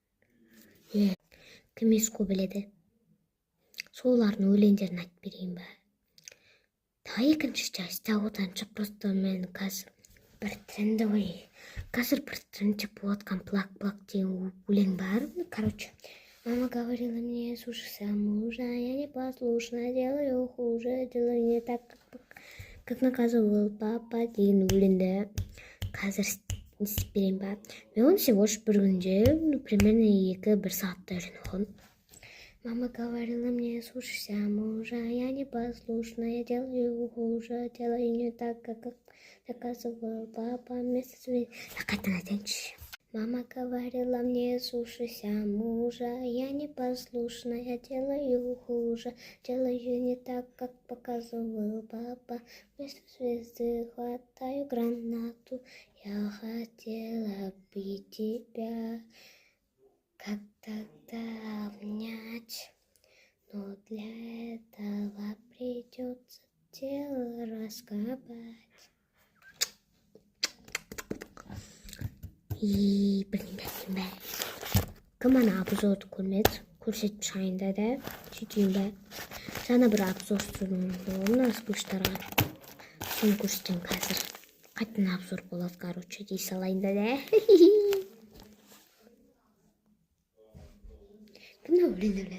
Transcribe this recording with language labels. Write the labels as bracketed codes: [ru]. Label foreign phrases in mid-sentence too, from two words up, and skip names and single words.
[kk] Кім ескі біледі? Солардың өлеңдерін айтып берейін ба. Екінші часть одан просто мен қазір бір трендовый болып отқан плак деген өлең бар. Короче, [ru] мама говорила мне, слушай, мужа, я не послушна, делаю хуже, делаю не так, как наказывал папа [kk] деген өлеңді қазір істеп берейін ба. Мен оны [ru] всего лишь [kk] бір күнде, примерно 2-1 сағатта үйреніп. [ru] Мама говорила мне, слушайся мужа, я не послушна, я делаю хуже, делаю не так, как наказывал папа. [kk] Қайтадан айтайыншы. [ru] Мама говорила мне, слушайся мужа, я не послушна, я делаю хуже, делаю не так, как показывал папа. Вместо звезды хватаю гранату, я хотела бы тебя как тогда обнять, но для этого придется тело раскопать. [kk] И бірдеңе. Кім ана обзорды көрсетіп шығайын да сөйтейін бе. Жаңа бір обзор түсірдім, оны спыштарға. Соны көрсетейін қазір. Қайтадан обзор болады, короче, дей салайын да. Кімді өлең?